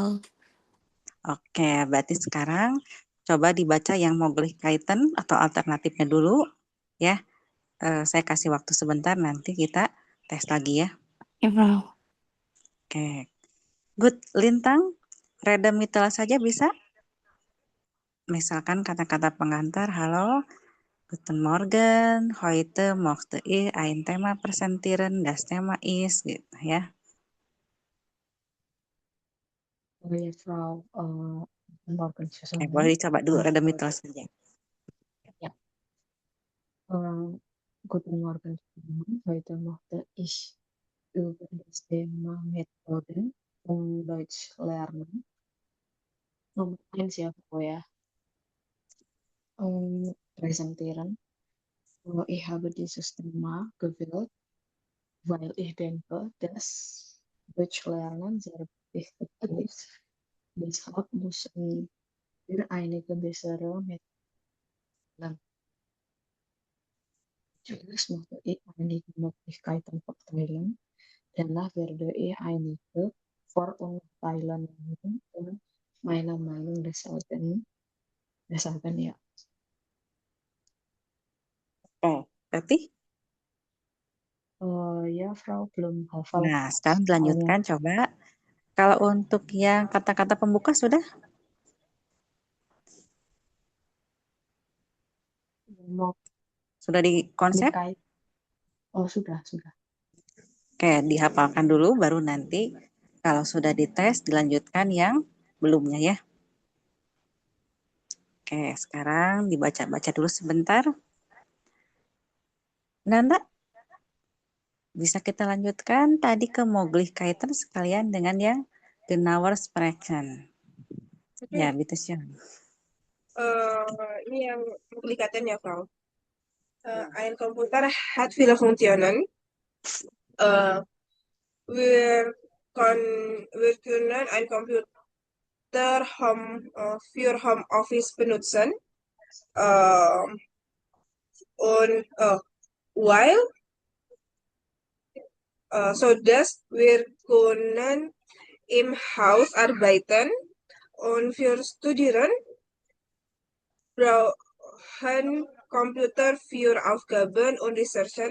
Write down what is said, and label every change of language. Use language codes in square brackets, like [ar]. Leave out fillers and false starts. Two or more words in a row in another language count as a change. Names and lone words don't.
[id] Oke, berarti sekarang coba dibaca yang mau kaitan atau alternatifnya dulu ya. Saya kasih waktu sebentar, nanti kita tes lagi ya. Ya, Frau. Oke, good. Lintang, Redemital saja bisa? Misalkan kata-kata pengantar, halo, [de] Guten Morgen, heute möchte ich ein Thema präsentieren, das Thema ist, [id] gitu ya. Oh ya, Frau. [de] Morgen [id] Oke, [de] zusammen. [id] boleh dicoba dulu Redemital saja. [de] Ja. Guten Morgen zusammen. Heute möchte ich über das Thema Methoden Deutsch lernen. [id] Nomor 1 ya, Frau ya. Präsentieren. [de] Ich habe dieses Thema gewählt, Weil ich denke, dass Deutschlernen sehr wichtig ist. Deshalb müssen wir einige bessere Methoden. Zuerst möchte ich einige Möglichkeiten verteilen. Danach werde ich einige Vorurteile nennen und meine Meinung deshalb ya. [id] Oh, berarti? Ya, Frau, belum hafal Nah, sekarang soalnya. dilanjutkan coba. Kalau untuk yang kata-kata pembuka sudah? Mau Sudah di konsep? dikait. Oh, sudah. Oke, dihafalkan dulu baru nanti kalau sudah dites dilanjutkan yang belumnya ya. Oke, sekarang dibaca-baca dulu sebentar. Nanda, bisa kita lanjutkan tadi ke Möglichkeiten sekalian dengan yang [de] genauer sprechen. Ya, bitte schön. [id] Ini yang Möglichkeiten ya, Frau. [de] Ein Computer hat viele Funktionen. Wir können ein Computer für Homeoffice benutzen. Und while so dass wir können im Haus arbeiten und für Studieren brauchen Computer für Aufgaben und Recherchen.